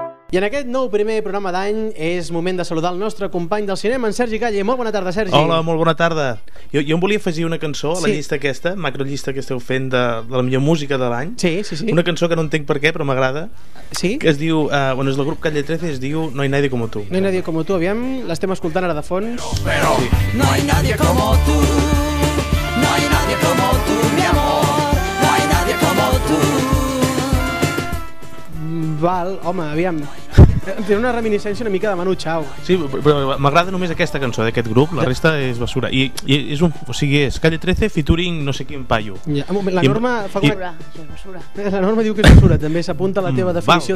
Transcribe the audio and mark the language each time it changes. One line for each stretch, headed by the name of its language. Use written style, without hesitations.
Catalan: I en aquest nou primer programa d'any és moment de saludar el nostre company del cinema, en Sergi Calle. Molt bona tarda, Sergi. Hola, molt bona tarda. Jo em volia afegir una cançó a la llista aquesta, macrollista que esteu fent de la millor música de l'any. Sí, sí, sí. Una cançó que no entenc per què, però m'agrada. Sí? Que es diu, bueno, és el grup Calle 13, es diu No hay nadie como tú. No hay nadie como tú, aviam, l'estem escoltant ara de fons. Pero, sí.
Spanish: No hay nadie como tú, no hay nadie como tú, mi amor, no hay nadie como tú.
Catalan: Val, home, aviam, té una reminiscència una mica de Manu Chao. Sí, però m'agrada només aquesta cançó d'aquest grup, la resta és basura. I és un, o sigui, és Calle 13 featuring no sé qui en Paio. Ja, la Norma fa una... basura. La Norma diu que és basura, també s'apunta a la teva definició.